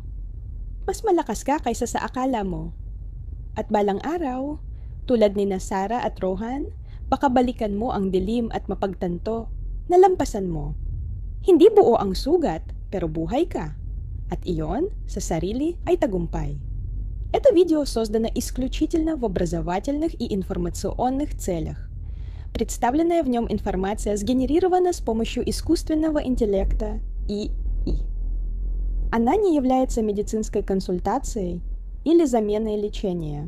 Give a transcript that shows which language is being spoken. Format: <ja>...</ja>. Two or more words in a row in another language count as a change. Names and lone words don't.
<tl>Mas malakas ka kaysa sa akala mo. At balang araw, tulad ni Sarah at Rohan, baka balikan mo ang dilim at mapagtanto, nalampasan mo. Hindi buo ang sugat, pero buhay ka. At iyon, sa sarili, ay tagumpay.</tl> <ru>Это видео создано исключительно в образовательных и информационных целях. Представленная в нем информация сгенерирована с помощью искусственного интеллекта ИИ. Она не является медицинской консультацией или заменой лечения.</ru>